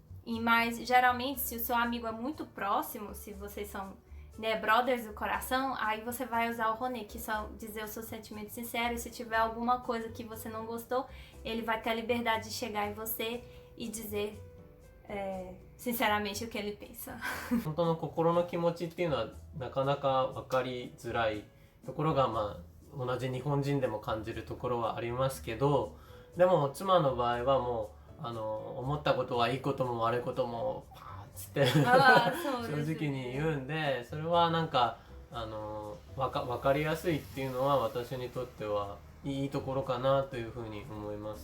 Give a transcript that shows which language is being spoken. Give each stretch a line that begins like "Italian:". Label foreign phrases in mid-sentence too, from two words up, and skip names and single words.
Portuguese: Mas geralmente, se o seu amigo é muito próximo, se vocês são, né, brothers do coração, aí você vai usar o Roné, que são dizer os seus sentimentos sinceros. Se tiver alguma coisa que você não gostou, ele vai ter a liberdade de chegar em você e dizer sinceramente o que ele pensa.
Japanese: 本当の心の気持ちっていうのはなかなか分かりづらいところが、まあ同じ日本人でも感じるところはありますけど、でも妻の場合はもう思ったことはいいことも悪いこともパーッつって正直に言うんで、それはなんか分かりやすいっていうのは私にとってはいいところかなというふうに思います。